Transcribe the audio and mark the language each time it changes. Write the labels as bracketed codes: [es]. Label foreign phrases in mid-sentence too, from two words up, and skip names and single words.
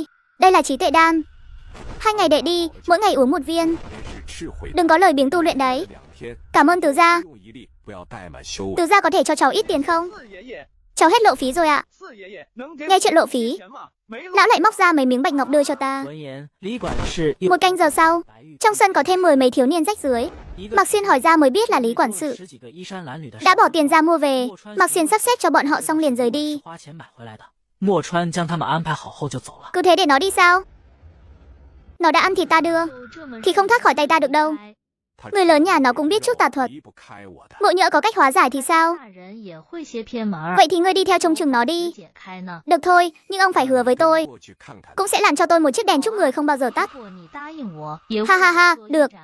[vi] Đây là trí tuệ đan. 2 ngày đệ đi, mỗi ngày uống 1 viên. Đừng có lời biếng tu luyện đấy. Cảm ơn Từ gia. Từ gia có thể cho cháu ít tiền không? Cháu hết lộ phí rồi ạ. Nghe chuyện lộ phí, lão lại móc ra mấy miếng bạch ngọc đưa cho ta. [zh] 闻言，李管事又 [vi] 1 canh giờ sau, trong sân có thêm 10 mấy thiếu niên rách rưới. Mạc Xuyên hỏi ra mới biết là Lý quản sự [zh] 十几个衣衫褴褛的 [vi] đã bỏ tiền ra mua về. Mạc Xuyên sắp xếp cho bọn họ xong liền rời đi. [zh] 花钱买回来的。墨川将他们安排好后就走了。 [vi] Cứ thế để nó đi sao? Nó đã ăn thịt ta đưa thì không thoát khỏi tay ta được đâu. Người lớn nhà nó cũng biết chút tà thuật. Mộ Nhỡ có cách hóa giải thì sao? Vậy thì ngươi đi theo trông chừng nó đi. Được thôi, nhưng ông phải hứa với tôi, cũng sẽ làm cho tôi một chiếc đèn chúc người không bao giờ tắt.